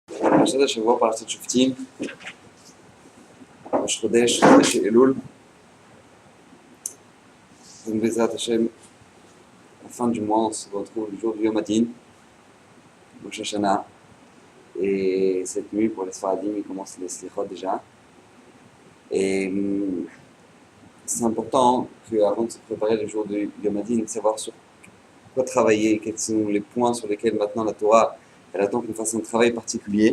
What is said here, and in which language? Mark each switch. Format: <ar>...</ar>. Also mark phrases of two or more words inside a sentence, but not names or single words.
<he>פרשת השבוע, פרשת שופטים, ראש חודש אלול.</he> <fr>Donc,</fr> <he>בעזרת השם,</he> <fr>la fin du mois, on se retrouve le jour du</fr> <he>יום הדין,</he> <fr>Rosh Hashanah. Et cette nuit, pour les Sfaradim, il commence les Slichot déjà. Et c'est important qu'avant de se préparer le jour du</fr> <he>יום הדין,</he> <fr>de savoir sur quoi travailler, quels sont les points sur lesquels maintenant la Torah elle attend qu'on fasse un travail particulier.</fr>